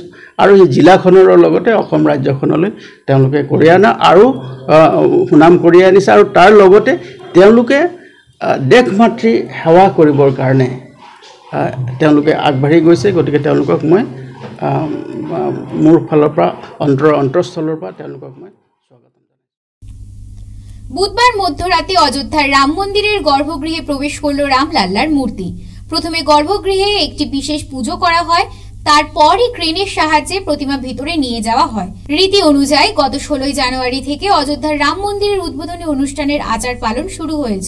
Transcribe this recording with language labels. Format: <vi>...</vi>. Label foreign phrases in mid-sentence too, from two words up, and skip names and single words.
<as>আৰু এই জিলাখনৰ লগতে অসম ৰাজ্যখনলৈ তেওঁলোকে কঢ়িয়াই অনা আৰু সুনাম কঢ়িয়াই আনিছে আৰু তাৰ লগতে তেওঁলোকে দেশ মাতৃ সেৱা কৰিবৰ কাৰণে তেওঁলোকে আগবাঢ়ি গৈছে। গতিকে তেওঁলোকক মই মোৰ ফালৰ পৰা অন্তৰস্থলৰ পৰা তেওঁলোকক মই স্বাগতম জনাইছোঁ।</as> <bn>বুধবার মধ্যরাতে অযোধ্যার রাম মন্দিরের গর্ভগৃহে প্রবেশ করল রামলাল্লার মূর্তি। প্রথমে গর্ভগৃহে একটি বিশেষ পুজো করা হয়, তারপরই ক্রেনের সাহায্যে প্রতিমা ভিতরে নিয়ে যাওয়া হয়। রীতি অনুযায়ী গত 16 জানুয়ারি থেকে অযোধ্যার রাম মন্দিরের উদ্বোধনী অনুষ্ঠানের আচার পালন শুরু হয়েছে।</bn>